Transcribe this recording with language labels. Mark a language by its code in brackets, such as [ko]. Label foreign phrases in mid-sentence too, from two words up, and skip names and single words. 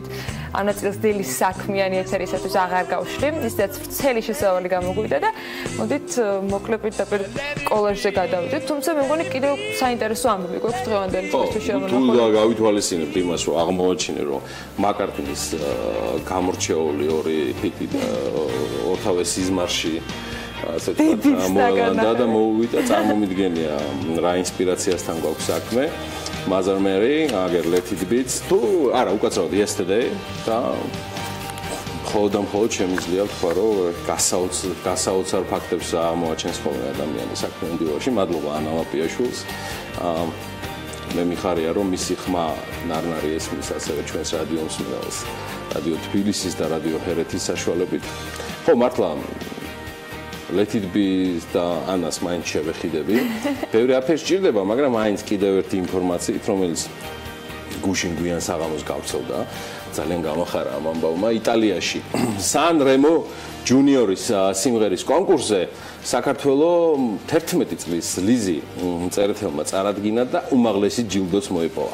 [ka] ამ ნაწილს დილის საქმიანი ეთერისათვის აღარ გავშლი, ისედაც ვრცელი შესავალი გამოგვიდა და მოდით მოკლებით და კოლაჟზე გადავიდეთ, თუმცა მე მგონი კიდევ საინტერესო ამბები გვაქვს დღევანდელი დღისთვის შემონახული. თუ გავითვალისწინებთ იმას, რომ აღმოაჩინე, რომ მაკარტნის გამორჩეული ორი ჰიტი ორთავე სიზმარში ასე თქვა მოელანდა და მოუვიდა, წარმომიდგენია რა ინსპირაციასთან გვაქვს საქმე. Mother Mary, აგერ Let it be, თუ არა, უკაცრავად Yesterday და მხოლოდ შემიძლია ვთქვა, რომ გასაოცარ ფაქტებს აღმოაჩენს ხოლმე ადამიანი საქმიან დივაში. მადლობა ანა ლაპიაშვილს. მე მიხარია, რომ მისი ხმა ნარნარი ესმის ასევე ჩვენს რადიო მსმენელს, რადიო თბილისის და რადიო ჰერეთის საშუალებით. ხო, მართლა Let it be და ანას მაინც შევეხიდები. ბევრი აფერი სჭირდება, მაგრამ მაინც კიდევ ერთი ინფორმაციით, რომელიც გუშინ გვიან საღამოს გავცელდა, ძალიან გამახარა ამ ამბავმა. იტალიაში San Remo ჯუნიორის სიმღერის კონკურსზე საქართველოს 11 წლის ლიზი წერეთელმა წარადგინა და უმაღლესი ჯილდოც მოიპოვა.